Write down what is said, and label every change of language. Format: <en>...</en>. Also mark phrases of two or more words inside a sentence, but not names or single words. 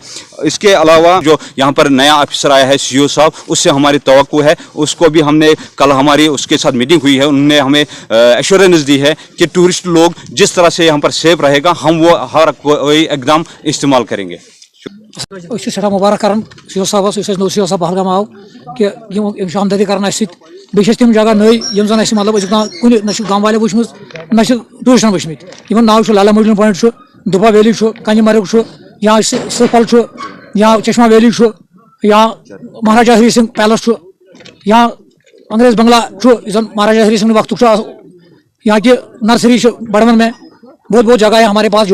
<hi>इसके अलावा जो यहाँ पर नया ऑफिसर आया है सीईओ साहब, उससे हमारी तवक्को है, उसको भी हमने कल हमारी उसके साथ मीटिंग हुई है, उन्होंने हमें एश्योरेंस दी है कि टूरिस्ट लोग जिस तरह से यहाँ पर सेफ रहेगा हम वो हर कोई एकदम इस्तेमाल करेंगे।</hi> <ks>सड़ा मुबारक कर सीओ साहब सीओ साहब पहलगाम आव कि हमदर्दी कर बेस तम जगह नई जन मतलब कुन न गाँव वाले वुचम न टूरिस्टन वुचम नाव लाला मजनू पॉइंट, दुबा वैली, कंजमर्ग, या सफल, या चश्मा वैली, या महाराजा हरी सिंह पैलेस, या अंग्रेज बंगला महाराजा हरी सिंह वक्त,</ks> <hi>यहाँ की नर्सरी बड़मन में बहुत जगह है हमारे पास।</hi>